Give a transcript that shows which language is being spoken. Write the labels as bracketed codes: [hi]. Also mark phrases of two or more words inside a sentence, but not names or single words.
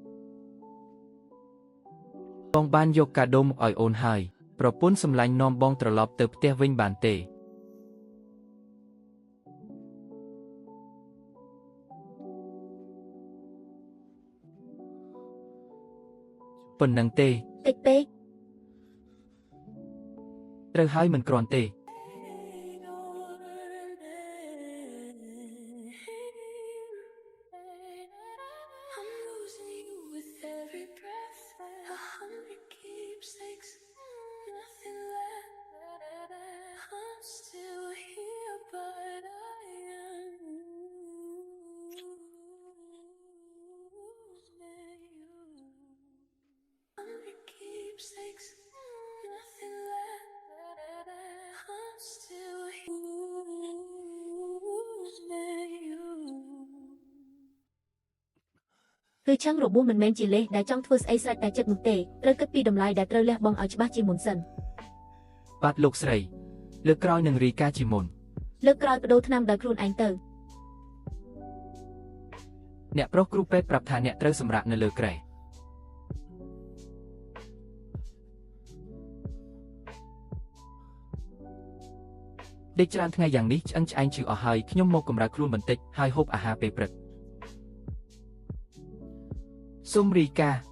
[km] បងបានយកកាដូមកឲ្យអូនហើយប្រពន្ធសម្លាញ់នាំបងត្រឡប់ទៅផ្ទះវិញបានទេប៉ុណ្ណឹងទេ តិចពេក ត្រូវហើយមិនគ្រាន់ទេ [en] I'm losing you with every breath. 100 keepsakes, nothing left. I'm still here, but I am losing you. 100 keepsakes, nothing left. I'm still here, losing you. [km] គឺឆឹងរបួសមិនមែនជាលេសដែលចង់ធ្វើស្អីស្រេចតែចិត្តនោះទេត្រូវគិតពីតម្លៃដែលត្រូវលះបង់ឲ្យច្បាស់ជាមុនសិន បាទលោកស្រីលើកក្រោយនឹងរីកាជាមុន លើកក្រោយបដូរថ្នាំដោយខ្លួនឯងទៅ អ្នកប្រុសគ្រូពេទ្យប្រាប់ថាអ្នកត្រូវសម្រាកនៅលើគ្រែដេកច្រើនថ្ងៃយ៉ាងនេះឆ្អឹងឆ្អែងឈឺអស់ហើយខ្ញុំមកកម្រើកខ្លួនបន្តិចហើយហូបអាហារពេលព្រឹកសុំរីកា